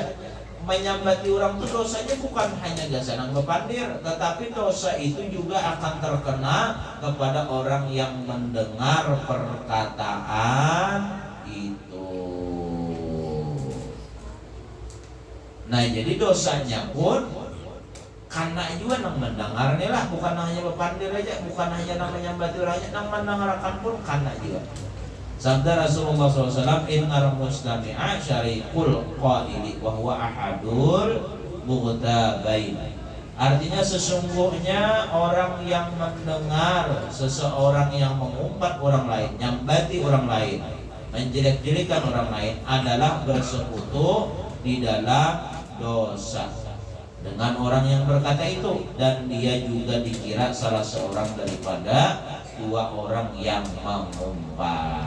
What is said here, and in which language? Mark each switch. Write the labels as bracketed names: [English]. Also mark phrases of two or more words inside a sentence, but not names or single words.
[Indonesian] Menyambati orang itu dosanya bukan hanya [Banjar] gasanang bepandir, [Indonesian] tetapi dosa itu juga akan terkena kepada orang yang mendengar perkataan itu. [Banjar] Nah jadi dosanya pun karena juga nang mendengarnya lah, bukan hanya bepandir aja, bukan hanya nang menyambati orang aja, nang mendengarkan pun karena juga. [Indonesian] Sabda Rasulullah SAW, [Arabic] إن المستمع شريك القائل وهو أحد المغتابين. [Indonesian] Artinya sesungguhnya orang yang mendengar seseorang yang mengumpat orang lain, nyambati orang lain, menjelek-jelekan orang lain adalah bersekutu di dalam dosa dengan orang yang berkata itu, dan dia juga dikira salah seorang daripada 2 orang yang mengumpat.